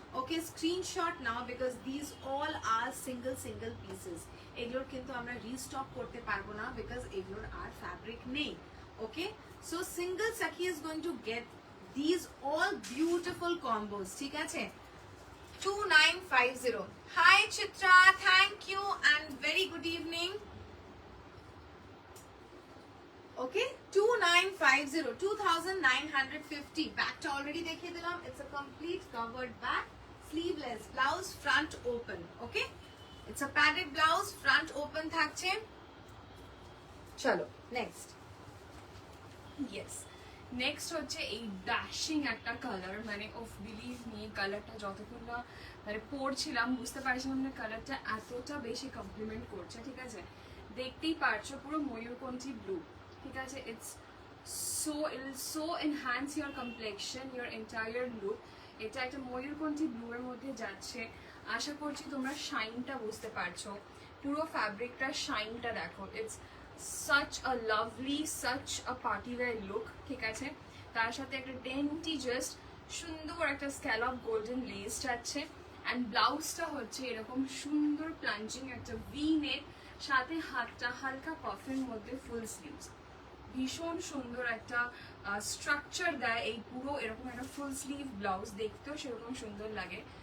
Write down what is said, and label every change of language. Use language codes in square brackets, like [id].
[en] Okay screenshot now because this all are single pieces. [bn] এগুলোর কিন্তু আমরা রিস্টক করতে পারবো না বিকজ এগুলোর আর ফ্যাব্রিক নেই। [en] okay so single saki is going to get this all beautiful combos, [bn] ঠিক আছে? 2950. [en] Hi Chitra, thank you and very good evening. Okay, 2950, 2950. Back to already [bn] dekhiye dilam. [en] It's a complete covered back, sleeveless blouse, front open. Okay, it's a padded blouse, front open [bn] thakche. Chalo, next. Yes next হচ্ছে এই dashing একটা colour, মানে of believe me কালারটা যতক্ষণ না মানে পরছিলাম বুঝতে পারছিলাম না কালারটা এতটা বেশি কমপ্লিমেন্ট করছে, ঠিক আছে? দেখতেই পারছো পুরো ময়ূরকণ্ঠী ব্লু, ঠিক আছে? [en] It will so enhance your complexion, your entire look. [bn] এটা একটা ময়ূরকণ্ঠী ব্লু এর মধ্যে যাচ্ছে। আশা করছি তোমরা শাইনটা বুঝতে পারছো, পুরো ফ্যাব্রিকটার শাইনটা দেখো। [en] it's such a lovely, such a party wear look, [bn] ঠিক আছে? তার সাথে একটা ডেন্টি জাস্ট সুন্দর একটা স্ক্যালপ গোল্ডেন লেস আছে। অ্যান্ড ব্লাউজটা হচ্ছে এরকম সুন্দর প্লাঞ্জিং একটা ভি নেক, সাথে হাতটা হালকা কফের মধ্যে ফুল স্লিভস। ভীষণ সুন্দর একটা স্ট্রাকচার দেয় এই পুরো এরকম একটা ফুল স্লিভ ব্লাউজ, দেখতেও সেরকম সুন্দর লাগে।